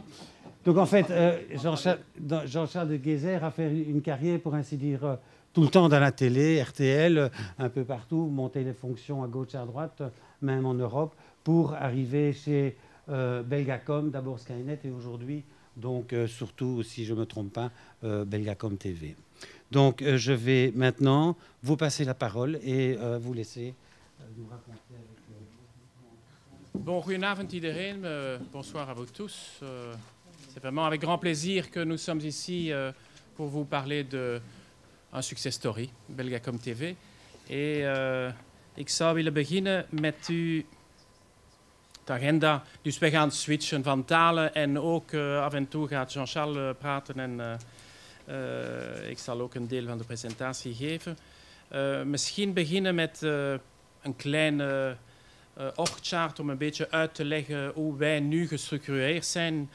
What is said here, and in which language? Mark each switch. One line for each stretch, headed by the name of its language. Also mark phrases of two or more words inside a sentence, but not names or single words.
French: Donc, en fait, Jean-Charles de Keyser a fait une carrière, pour ainsi dire, tout le temps dans la télé, RTL, un peu partout, monter les fonctions à gauche, à droite, même en Europe, pour arriver chez Belgacom, d'abord Skynet, et aujourd'hui, donc, surtout, si je ne me trompe pas, Belgacom TV. Donc, je vais maintenant vous passer la parole et vous laisser nous raconter avec... Bon,
Dutch: goedenavond iedereen,
French: bonsoir à vous tous. C'est vraiment avec grand plaisir que nous sommes ici pour vous parler d'un
English: success story,
French: Belgacom TV.
Dutch: Et ik zou willen beginnen met u de agenda. Dus we gaan switchen van talen en ook af en toe gaat Jean-Charles praten en ik zal ook een deel van de presentatie geven. Misschien beginnen met een kleine orgchart om een beetje uit te leggen hoe wij nu gestructureerd zijn.